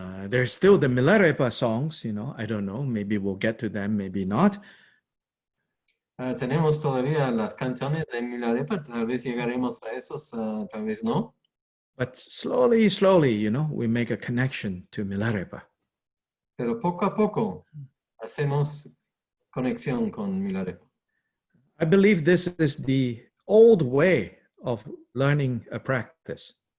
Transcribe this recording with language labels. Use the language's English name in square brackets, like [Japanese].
[English] There's still the Milarepa songs, I don't know, maybe we'll get to them, maybe not. [Spanish] Tenemos todavía las canciones de Milarepa, tal vez llegaremos a esos, tal vez no. [English] But slowly, we make a connection to Milarepa. [Spanish] Pero poco a poco hacemos conexión con Milarepa. [English] I believe this is the old way of learning a practice.